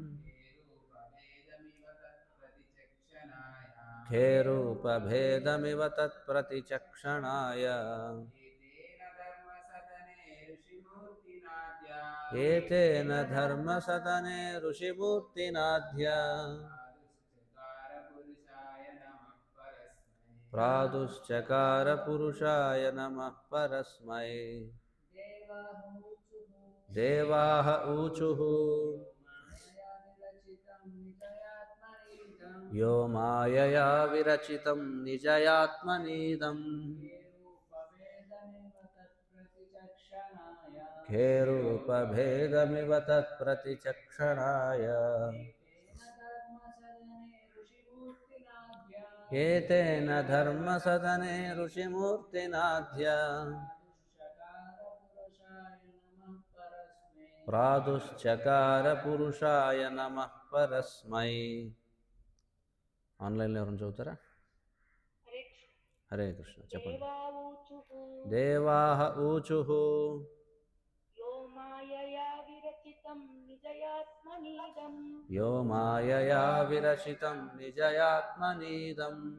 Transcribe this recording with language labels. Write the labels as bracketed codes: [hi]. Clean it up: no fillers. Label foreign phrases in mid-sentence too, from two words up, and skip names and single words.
[sa] ఖేరూపభేదమివ తత్ప్రతిచక్షణాయ ఏతేన ధర్మసదనే ఋషిమూర్తినాద్య ప్రాదుశ్చకార పురుషాయ నమః పరస్మై. దేవాః ఊచుః यो मायया विरचितं निजयात्मनीदं खेरूपभेदमिव तत्प्रतिचक्षणाय एतेन धर्मसदने ऋषिमूर्तिनाद्य प्रादुश्चकार पुरुषाय नमः परस्मै. [te] ఆన్లైన్లో ఎవరైనా చదువుతారా? హరే కృష్ణ. చెప్పండి. [sa] దేవాః ఊచుః యో మాయయా విరచితం నిజయాత్మనీదం